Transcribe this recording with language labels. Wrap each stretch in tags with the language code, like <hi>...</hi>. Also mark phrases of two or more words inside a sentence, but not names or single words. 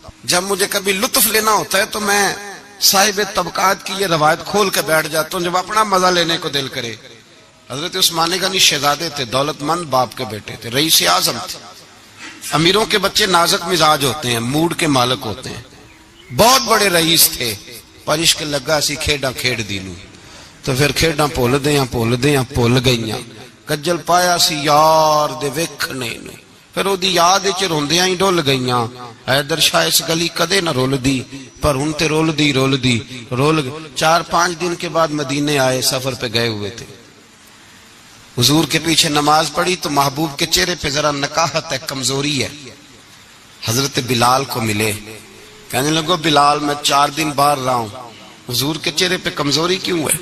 <ur>جب مجھے کبھی لطف لینا ہوتا ہے تو میں صاحب طبقات کی یہ روایت کھول کے بیٹھ جاتا ہوں جب اپنا مزہ لینے کو دل کرے. حضرت عثمان غنی شہزادے تھے، دولت مند باپ کے بیٹے تھے، رئیس اعظم تھے. امیروں کے بچے نازک مزاج ہوتے ہیں، موڈ کے مالک ہوتے ہیں. بہت بڑے رئیس تھے،</ur> <pa>پر عشق لگا سی کھیڈاں کھیڈ دینوں تو پھر کھیڈاں بھول گئیاں. کجل پایا سی یار دے ویکھنے نوں، پھر او دی یاد وچ روندیاں ہی ڈول گئیاں. حیدر شاہ اس گلی کدے نہ رولدی، پر ہن تے رولدی</pa> <ur>4-5 دن کے بعد مدینے آئے، سفر پہ گئے ہوئے تھے. حضور کے پیچھے نماز پڑھی تو محبوب کے چہرے پہ ذرا نکاہت ہے، کمزوری ہے. حضرت بلال کو ملے، کہنے لگو بلال میں 4 دن باہر رہا ہوں، حضور کے چہرے پہ کمزوری کیوں ہے؟</ur>